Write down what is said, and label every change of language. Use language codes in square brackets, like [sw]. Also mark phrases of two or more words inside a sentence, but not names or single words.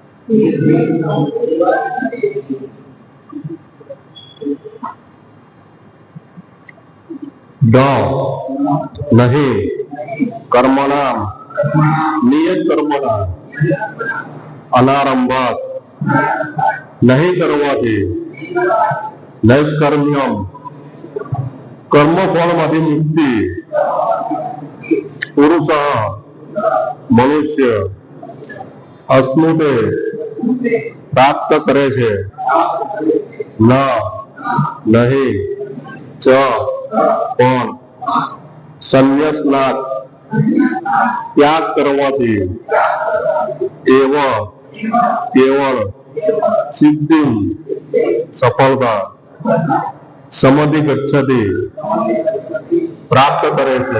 [sa] नहीं कर्मणाम नियत कर्मणा अनारंभात [gu] નહીં કરવાથી [sa] नैष्कर्म्यम [gu] કર્મફળમાંથી મુક્તિ પુરુષ મનુષ્ય અસ્નુતે પ્રાપ્ત કરે છે નહીં ચ પણ સંન્યાસનાથ ત્યાગ કરવાથી એવ કેવળ સિદ્ધિ સફળતા સમધિ ગચ્છતિ પ્રાપ્ત કરે છે.